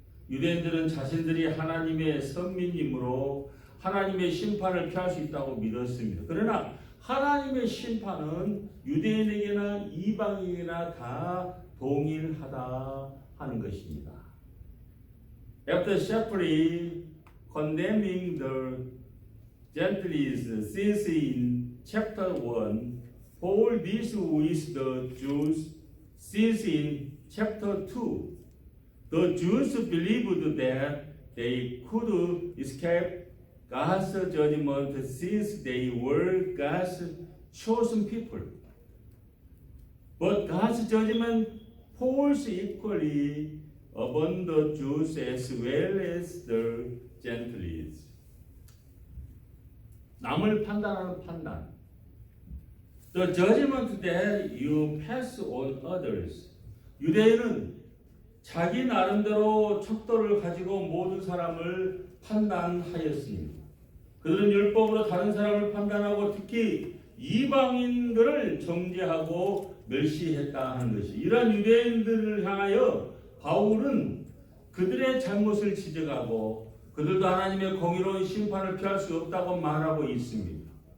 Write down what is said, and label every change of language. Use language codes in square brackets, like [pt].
[ko] 유대인들은 자신들이 하나님의 선민이므로 하나님의 심판을 피할 수 있다고 믿었습니다. 그러나 하나님의 심판은 유대인에게나 이방인에게나 다 동일하다 하는 것입니다. [en] After separately condemning the Gentiles since in chapter 1, Paul deals with the Jews since in chapter 2. The Jews believed that they could escape God's judgment since they were God's chosen people. But God's judgment falls equally upon the Jews as well as the Gentiles. [ko] 남을 판단하는 판단. [en] The judgment that you pass on others. [ko] 유대인은 자기 나름대로 척도를 가지고 모든 사람을 판단하였습니다. 그들은 율법으로 다른 사람을 판단하고 특히 이방인들을 정죄하고 멸시했다 하는 것이, 이러한 유대인들을 향하여 바울은 그들의 잘못을 지적하고 그들도 하나님의 공의로운 심판을 피할 수 없다고 말하고 있습니다.